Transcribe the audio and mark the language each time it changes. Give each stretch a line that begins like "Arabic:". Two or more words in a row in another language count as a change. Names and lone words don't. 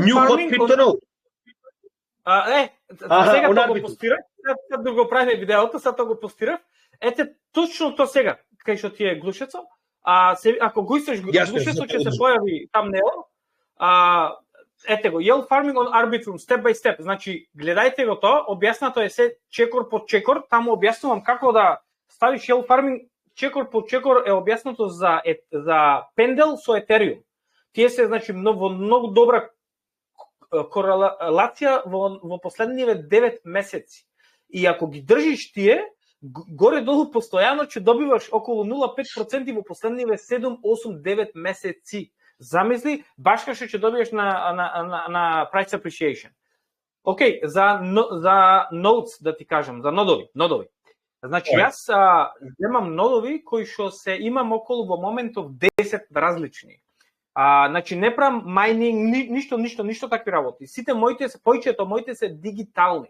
English: New Hot Farming. Crypto Node.
Macedonian: Сега тоа го постирав. Сега да го правиме видеото, сега тоа го постирав. Ете, точно тоа сега, кај што ти е глушецо. Ако го истреш глушецо, ќе се појави тамнео. Ете го,
English: Yield Farming on Arbitrum, step by step.
Macedonian: Значи, гледајте го тоа, објаснато е се чекор по чекор, таму објаснувам како да ставиш
English: Yield Farming
Macedonian: чекор по чекор е објаснато за пендел со Ethereum. Тие се, значи, многу добра корелација во последниве 9 месеци. И ако ги држиш тие, горе-долу постојано ќе добиваш околу 0,5% во последниве 7, 8, 9 месеци. Замисли, баш како што ќе добиеш на
English: price appreciation.
Macedonian: Океј, за nodes да ти кажам, за нодови. Значи јас земам нодови кои што се имам околу во моментов 10 различни. Значи не правам майнинг, ништо такви работи. Сите моите се повеќето моите се дигитални.